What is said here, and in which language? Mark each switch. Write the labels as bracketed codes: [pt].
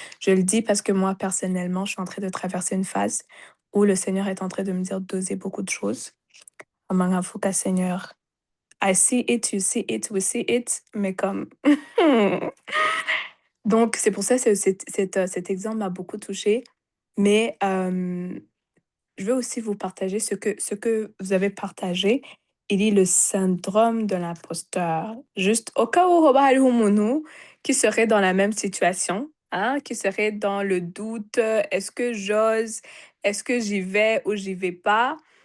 [fr] Je le dis parce que moi, personnellement, je suis en train de traverser une phase où le Seigneur est en train de me dire d'oser beaucoup de choses. [en] Amangafuka, Seigneur, I see it, you see it, we see it, [fr] mais comme... Donc, c'est pour ça que cet exemple m'a beaucoup touchée. Mais je veux aussi vous partager ce que vous avez partagé. Il dit le syndrome de l'imposteur. Juste au cas où qui serait dans la même situation, hein, qui serait dans le doute, est-ce que j'ose, est-ce que j'y vais ou j'y vais pas.